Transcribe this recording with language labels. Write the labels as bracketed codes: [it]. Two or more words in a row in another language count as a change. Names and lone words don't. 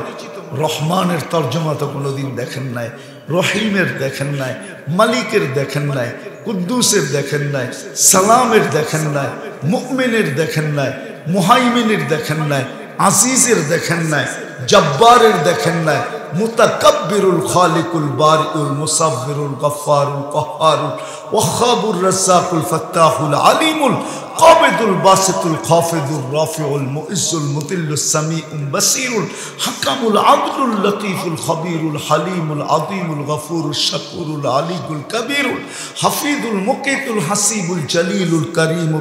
[bn] রহমানের তর্জমা তো কোনোদিন দেখেন নাই, রহিমের দেখেন নাই, মালিকের দেখেন নাই, কুদ্দুসের দেখেন নাই, সালামের দেখেন নাই, মুমিনের দেখেন নাই, মুহাইমিনের দেখেন নাই, আজিজের দেখেন নাই, জব্বারের দেখেন নাই, [ar] المتكبر الخالق البارئ المصور الغفار القهار الوهاب الرزاق الفتاح العليم القابض الباسط الخافض الرافع المعز المذل السميع البصير الحكم العدل اللطيف الخبير الحليم العظيم الغفور الشكور العلي الكبير الحفيظ المقيت الحسيب الجليل الكريم